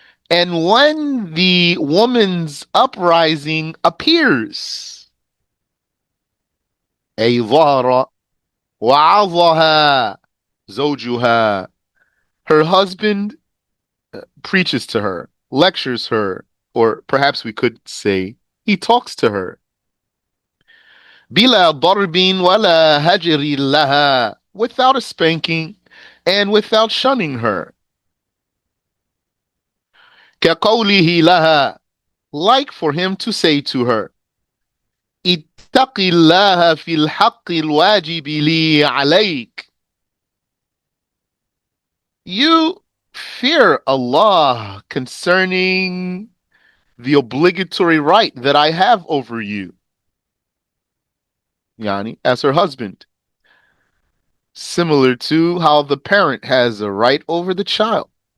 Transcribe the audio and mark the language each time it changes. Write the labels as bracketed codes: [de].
[en] And when the woman's uprising appears, [ar] أي ظهر وعظها زوجها, [en] her husband preaches to her, lectures her, or perhaps we could say he talks to her. [ar] بلا ضرب ولا هجر لها, [en] without a spanking and without shunning her. [ar] كقوله لها, [en] like for him to say to her, [ar] اتق الله في الحق الواجب لي عليك. [en] You fear Allah concerning the obligatory right that I have over you, yani, as her husband. Similar to how the parent has a right over the child.